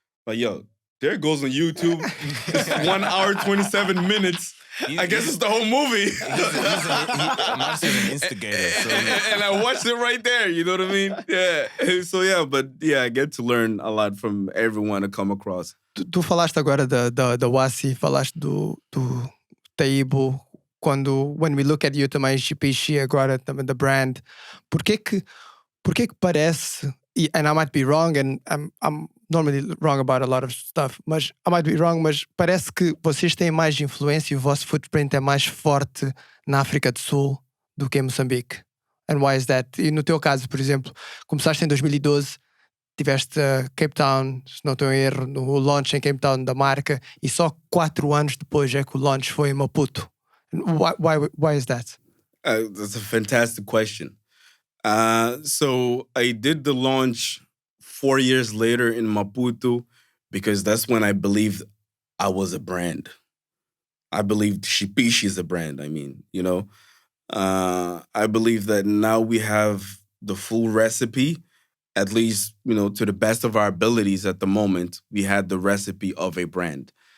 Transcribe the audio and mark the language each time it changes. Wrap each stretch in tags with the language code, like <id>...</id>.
<en>Like, yo, there it goes on YouTube. It's 1 hour, 27 minutes. I guess it's the whole movie. Marcus is an instigator. So. And I watched it right there. You know what I mean? Yeah. So, I get to learn a lot from everyone I come across.</en> <pt>Tu falaste agora da Wasi, falaste do Taibo.</pt> <en>When we look at you</en> <pt>também, Xipixi, agora também</pt> <en>the brand,</en> <pt>porquê que parece,</pt> <en>and I might be wrong, and I'm normally wrong about a lot of stuff,</en> <pt>mas</pt> <en>I might be wrong,</en> <pt>mas parece que vocês têm mais influência e o vosso footprint é mais forte na África do Sul do que em Moçambique.</pt> <en>And why is that?</en> <pt>E no teu caso, por exemplo, começaste em 2012, tiveste Cape Town, se não estou em erro, no launch em Cape Town da marca, e só 4 anos depois é que o launch foi em Maputo.</pt> <en>Why is that? That's a fantastic question. So I did the launch 4 years later in Maputo because that's when I believed I was a brand. I believed Xipixi is a brand. I mean, I believe that now we have the full recipe, at least, to the best of our abilities at the moment, we had the recipe of a brand.</en>